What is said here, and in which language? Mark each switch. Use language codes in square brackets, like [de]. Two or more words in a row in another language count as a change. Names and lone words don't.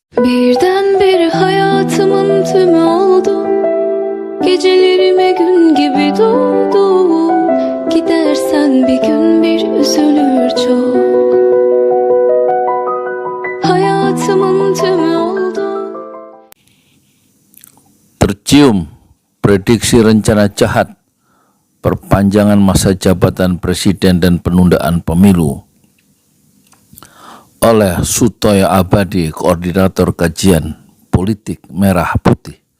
[tr] Birdenbire hayatımın tümü oldu. Gecelerime gün gibi doğdu. Gidersen bir gün bir üzülür çok. Hayatımın tümü oldu. [id] Tercium prediksi rencana jahat perpanjangan masa jabatan presiden dan penundaan pemilu oleh Sutoyo Abadi, Koordinator Kajian Politik Merah Putih.